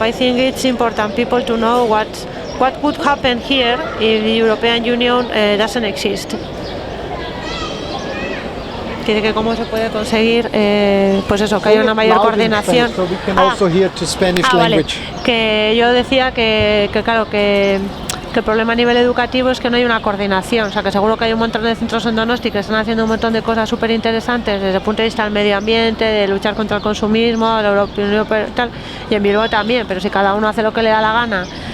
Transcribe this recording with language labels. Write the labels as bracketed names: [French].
[English] I think it's important people to know what could happen here if the European Union doesn't exist. [Spanish] Que cómo se puede conseguir, pues eso, que haya una mayor coordinación. [English] So we can also hear to Spanish language. [Spanish] Vale. Que yo decía que claro, que el problema a nivel educativo es que no hay una coordinación. O sea, que seguro que hay un montón de centros en Donosti que están haciendo un montón de cosas súper interesantes desde el punto de vista del medio ambiente, de luchar contra el consumismo, la Unión tal, y en Bilbao también, pero si cada uno hace lo que le da la gana